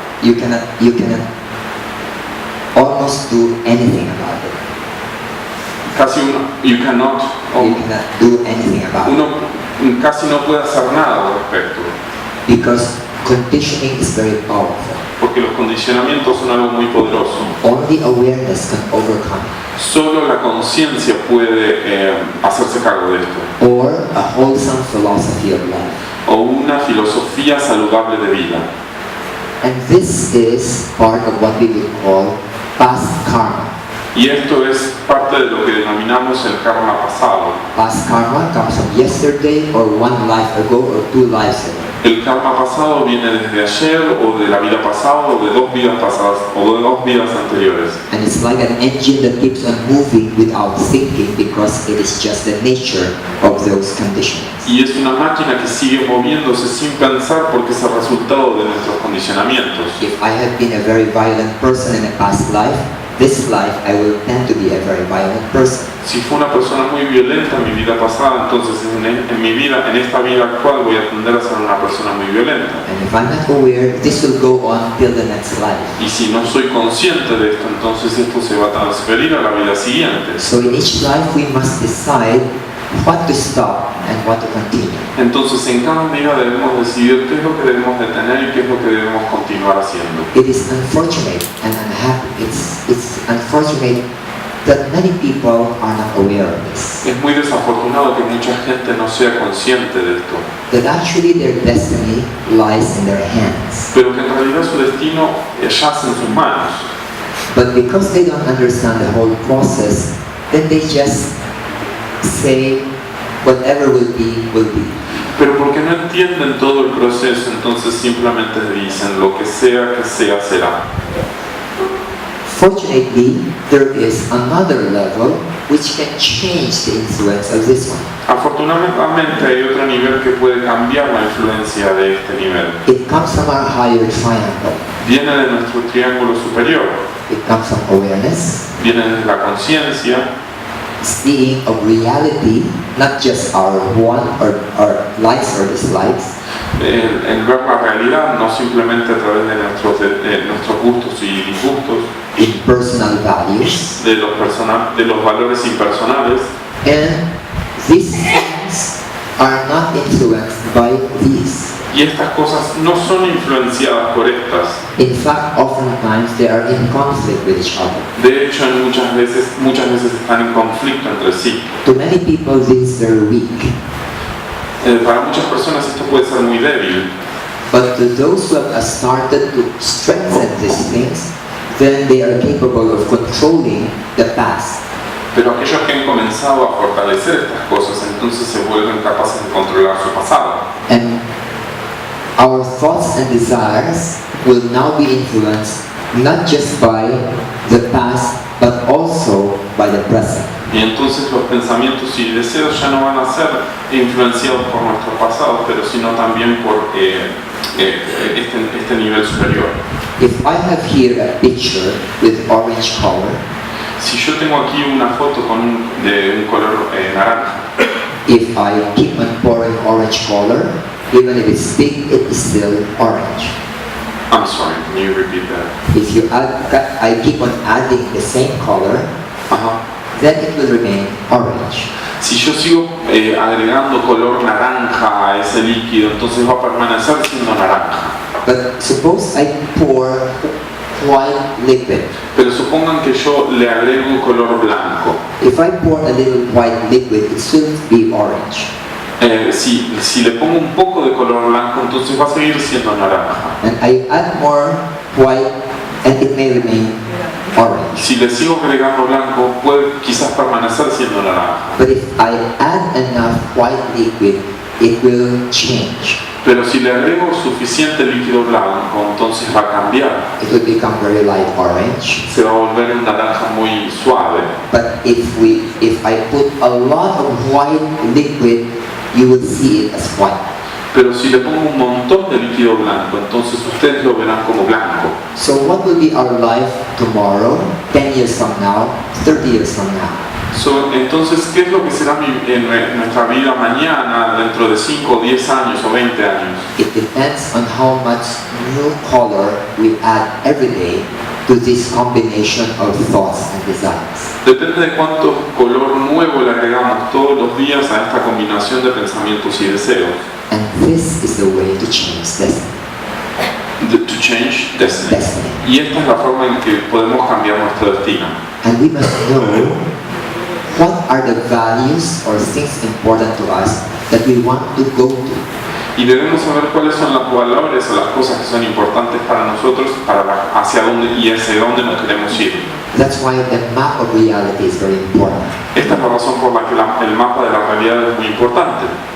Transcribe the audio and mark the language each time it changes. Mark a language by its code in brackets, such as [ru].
[en] You cannot almost do anything about it. You cannot do anything about it. [es] Uno casi no puede hacer nada al respecto. [en] Because conditioning is very powerful. [es] Porque los condicionamientos son algo muy poderoso. [en] Only awareness can overcome it. [es] Solo la conciencia puede hacerse cargo de esto. [en] Or a wholesome philosophy of life. [es] O una filosofía saludable de vida. [en] And this is part of what we will call past karma. [es] Y esto es parte de lo que denominamos el karma pasado. [en] Past karma comes from yesterday or one life ago or two lives ago. [es] El karma pasado viene desde ayer o de la vida pasada o de dos vidas pasadas o de dos vidas anteriores. [en] And it's like an engine that keeps on moving without thinking because it is just the nature of those conditions. [es] Y es una máquina que sigue moviéndose sin pensar porque es el resultado de nuestros condicionamientos. [en] If I have been a very violent person in a past life, this life I will tend to be a very violent person. [es] Si fue una persona muy violenta en mi vida pasada, entonces en mi vida, en esta vida actual, voy a tender a ser una persona muy violenta. [en] And if I'm not aware, this will go on till the next life. [es] Y si no soy consciente de esto, entonces esto se va a transferir a la vida siguiente. [en] So in each life we must decide what to stop and what to continue. [es] Entonces en cada vida debemos decidir qué es lo que debemos detener y qué es lo que debemos continuar haciendo. [en] It is unfortunate and unhappy. It's unfortunate that many people are not aware of this. [es] Es muy desafortunado que mucha gente no sea consciente de esto. [en] That actually their destiny lies in their hands. [es] Pero que en realidad su destino yace en sus manos. [en] But because they don't understand the whole process, then they just say whatever will be, will be. [es] Pero porque no entienden todo el proceso, entonces simplemente dicen lo que sea, será. [en] Fortunately, there is another level which can change the influence of this one. [es] Afortunadamente hay otro nivel que puede cambiar la influencia de este nivel. [en] It comes from our higher triangle. [es] Viene de nuestro triángulo superior. [en] It comes from awareness, [es] Viene de la conciencia, [en] seeing of reality, not just our want or likes or dislikes, [es] el ver la realidad, no simplemente a través de nuestros gustos y disgustos, [en] impersonal values, [es] de los valores impersonales. [en] and these things are not influenced by these. [es] Y estas cosas no son influenciadas por estas. [en] In fact, oftentimes they are in conflict with each other. [es] De hecho, muchas veces están en conflicto entre sí. [en] To many people, this is very weak. [es] Para muchas personas esto puede ser muy débil. [en] But to those who have started to strengthen these things, then they are capable of controlling the past. [es] Pero aquellos que han comenzado a fortalecer estas cosas, entonces se vuelven capaces de controlar su pasado. [en] And our thoughts and desires will now be influenced not just by the past, but also by the present. [es] Y entonces los pensamientos y deseos ya no van a ser influenciados por nuestro pasado, pero sino también por este nivel superior. [en] If I have here a picture with orange color, [es] Si yo tengo aquí una foto de un color naranja, [en] if I keep on pouring orange color, even if it's big, it is still orange. I'm sorry, can you repeat that? If you I keep on adding the same color, then it will remain orange. [es] Si yo sigo agregando color naranja a ese líquido, entonces va a permanecer siendo naranja. [en] But suppose I pour white liquid. [es] Pero supongan que yo le agrego color blanco. [en] If I pour a little white liquid, it should be orange. [es] Si le pongo un poco de color blanco, entonces va a seguir siendo naranja. [en] And I add more white, and it may remain orange. [es] Si le sigo agregando blanco, puede quizás permanecer siendo naranja. [en] But if I add enough white liquid, it will change. [es] Pero si le agrego suficiente líquido blanco, entonces va a cambiar. [en] It will become very light orange. [es] Se va a volver un naranja muy suave. [en] But if I put a lot of white liquid, you will see it as white. [es] Pero si le pongo un montón de líquido blanco, entonces ustedes lo verán como blanco. [en] So what will be our life tomorrow, 10 years from now, 30 years from now? [es] Entonces, ¿qué es lo que será en nuestra vida mañana, dentro de 5, 10 años o 20 años? [en] It depends on how much new color we add every day to this combination of thoughts and desires. [es] Depende de cuánto color nuevo le agregamos todos los días a esta combinación de pensamientos y deseos. [en] And this is the way to change destiny. To change destiny. [es] Y esta es la forma en que podemos cambiar nuestro destino. [en] And we must know what are the values or things important to us that we want to go to. [es] Y debemos saber cuáles son las valores o las cosas que son importantes para nosotros, hacia dónde nos queremos ir. [en] That's why the map of reality is very important. [es] Esta es la razón por la que el mapa de la realidad es muy importante.